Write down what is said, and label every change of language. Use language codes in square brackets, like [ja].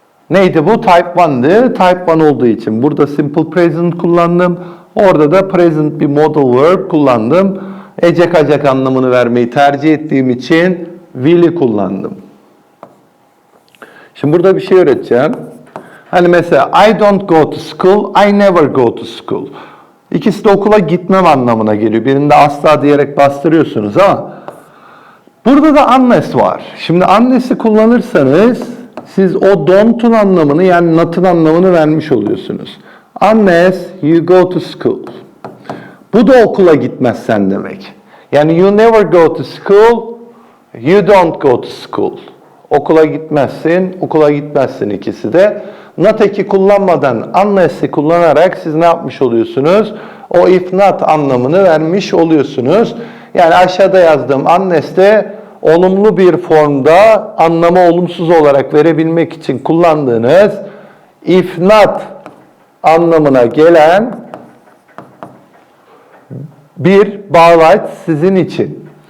[tr] Neydi bu? Type 1'dı. Type 1 olduğu için burada simple present kullandım. Orada da present bir modal verb kullandım. Ecek acak anlamını vermeyi tercih ettiğim için will'i kullandım. Şimdi burada bir şey öğreteceğim. Hani mesela [en] I don't go to school, I never go to school. [tr] İkisi de okula gitmem anlamına geliyor. Birinde asla diyerek bastırıyorsunuz ama burada da unless var. Şimdi unless'i kullanırsanız siz o don't'un anlamını yani not'un anlamını vermiş oluyorsunuz. [en] Unless you go to school. [tr] Bu da okula gitmezsen demek. Yani [en] you never go to school, you don't go to school. [tr] Okula gitmezsin, okula gitmezsin ikisi de. Not eki kullanmadan unless'i kullanarak siz ne yapmış oluyorsunuz? O if not anlamını vermiş oluyorsunuz. Yani aşağıda yazdığım unless'te olumlu bir formda anlamı olumsuz olarak verebilmek için kullandığınız if not anlamına gelen bir bağlaç sizin için.